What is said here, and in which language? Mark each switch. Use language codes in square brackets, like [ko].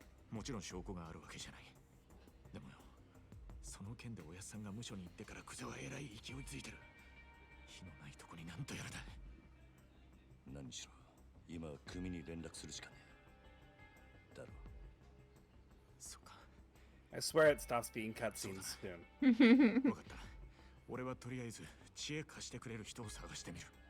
[ja] もちろん証拠があるわけじゃない。でもよ、その件でおやっさんが無所に行ってからクゼはえらい勢いついてる。火のないとこになんとやらだ。何しろ今は組に連絡するしかねえ。だろ。そうか。 [en] I swear it stops being cutscenes soon. [ja] 分かった。俺はとりあえず知恵貸してくれる人を探してみる。